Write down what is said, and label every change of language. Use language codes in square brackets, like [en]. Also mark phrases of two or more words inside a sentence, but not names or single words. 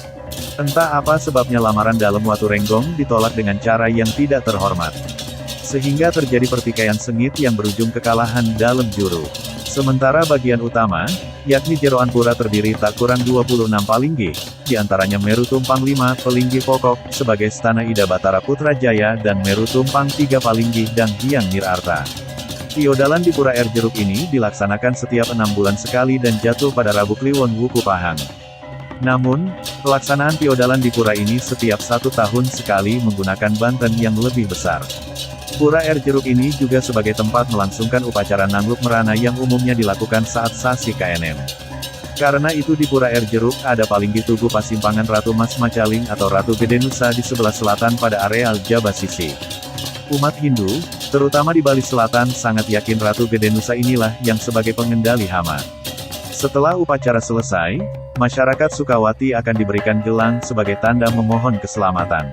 [id] Entah apa sebabnya lamaran dalam Watu Renggong ditolak dengan cara yang tidak terhormat. Sehingga terjadi pertikaian sengit yang berujung kekalahan dalam Juru. Sementara bagian utama, yakni jeroan pura terdiri tak kurang 26 palinggi, diantaranya Meru Tumpang 5 Palinggi pokok, sebagai stana Ida Batara Putra Jaya dan Meru Tumpang 3 palinggi Dang Hyang Nirarta. Piodalan di Pura Air Jeruk ini dilaksanakan setiap 6 bulan sekali dan jatuh pada Rabu Kliwon Wuku Pahang. Namun, pelaksanaan piodalan di pura ini setiap 1 tahun sekali menggunakan banten yang lebih besar. Pura Air Jeruk ini juga sebagai tempat melangsungkan upacara Nangluk Merana yang umumnya dilakukan saat sasi KNM. Karena itu di Pura Air Jeruk ada Palinggi Tugu Pasimpangan Ratu Mas Macaling atau Ratu Gede Nusa di sebelah selatan pada areal Jaba Sisi. Umat Hindu, terutama di Bali Selatan sangat yakin Ratu Gede Nusa inilah yang sebagai pengendali hama. Setelah upacara selesai, masyarakat Sukawati akan diberikan gelang sebagai tanda memohon keselamatan.